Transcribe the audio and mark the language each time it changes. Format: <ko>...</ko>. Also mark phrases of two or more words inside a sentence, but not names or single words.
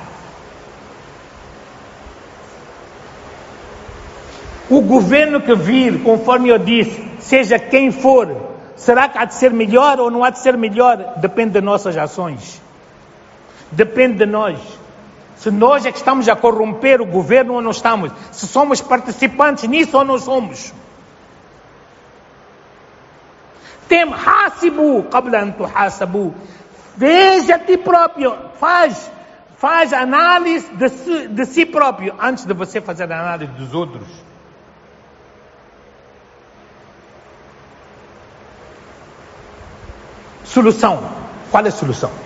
<pt>O governo que vir, conforme eu disse, seja quem for, será que há de ser melhor ou não há de ser melhor? Depende das nossas ações. Depende de nós. Se nós é que estamos a corromper o governo ou não estamos. Se somos participantes nisso ou não somos.</pt> <ar>حاسبوا قبل أن تحاسبوا.</ar> <pt>Veja a ti próprio. Faz análise de si próprio antes de você fazer a análise dos outros. Solução. Qual é a solução?</pt>